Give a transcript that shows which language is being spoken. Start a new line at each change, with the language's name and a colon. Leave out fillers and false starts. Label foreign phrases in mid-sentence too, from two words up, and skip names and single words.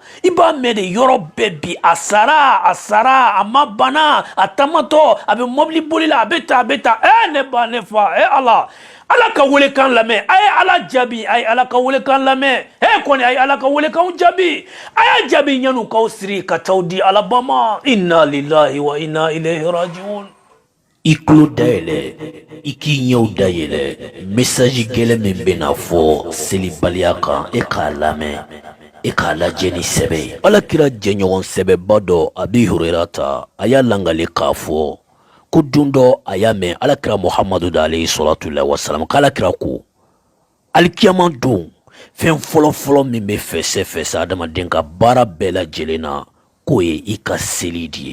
Bambara: i b'a mɛn de yɔrɔ bɛɛ bi a sara a ma bana a tamatɔ a bɛ mɔbili boli la a bɛ ta ne ba ne fa ala ka welekan lamɛn, a ye ala jaabi, a ye ala ka welekan lamɛn, kɔni a ye ala ka welekanw jaabi, a y'a jaabi ɲanu k'aw siri ka t'aw di alaba ma.
Arabic: إنا لله وإنا إليه راجعون.
Bambara: i tulo dayɛlɛ, i k'i ɲɛw dayɛlɛ, message gɛlɛn min bɛna fɔ selibaliya kan e k'a lamɛn, e k'a lajɛ ni sɛbɛ ye. alakira jɛɲɔgɔn sɛbɛba dɔ Abi Hurairata a y'a langale k'a fɔ ko don dɔ a y'a mɛn alakira Muhamadu
Arabic: عليه الصلاة والسلام
Bambara: k'alakira ko alikiyama don fɛn fɔlɔfɔlɔ min bɛ fɛsɛ adamaden ka baara bɛɛ lajɛlen na k'o ye i ka seli de ye.